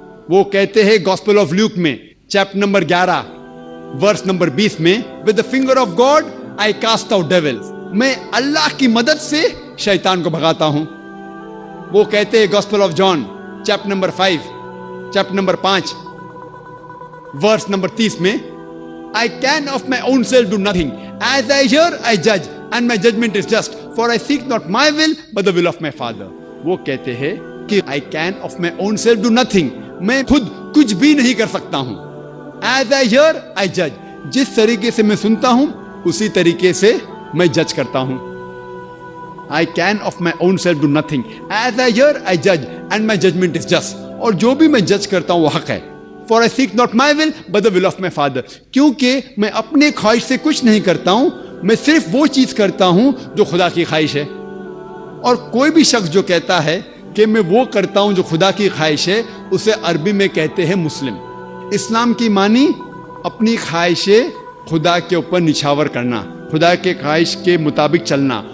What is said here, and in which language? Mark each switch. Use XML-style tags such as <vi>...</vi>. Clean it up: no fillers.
<ur>وہ کہتے ہیں گاسپل آف لیوک میں چیپٹر نمبر 11 ورس نمبر 20 میں</ur> <en>with the finger of God I cast out devils،</en> <ur>میں اللہ کی مدد سے شیطان کو بھگاتا ہوں. وہ کہتے ہیں gospel of John chapter number 5 chapter number 5 verse number 30 میں</ur> <en>I can of my own self do nothing. As I hear, I judge, and my judgment is just. For I seek not my will, but the will of my Father.</en> <ur>وہ کہتے ہیں کہ</ur> <en>I can of my own self do nothing.</en> <ur>میں خود کچھ بھی نہیں کر سکتا ہوں.</ur> <en>As I hear, I judge.</en> <ur>جس طریقے سے میں سنتا ہوں اسی طریقے سے میں جج کرتا ہوں.</ur> <en>I can of my own self do nothing. As I hear, I judge, and my judgment is just.</en> <ur>اور جو بھی میں جج کرتا ہوں وہ حق ہے.</ur> <en>For I seek not my will, but the will of my Father.</en> <ur>کیونکہ میں اپنے خواہش سے کچھ نہیں کرتا ہوں، میں صرف وہ چیز کرتا ہوں جو خدا کی خواہش ہے. اور کوئی بھی شخص جو کہتا ہے کہ میں وہ کرتا ہوں جو خدا کی خواہش ہے، اسے عربی میں کہتے ہیں مسلم. اسلام کی معنی اپنی خواہشیں خدا کے اوپر نچھاور کرنا، خدا کے خواہش کے مطابق چلنا.</ur>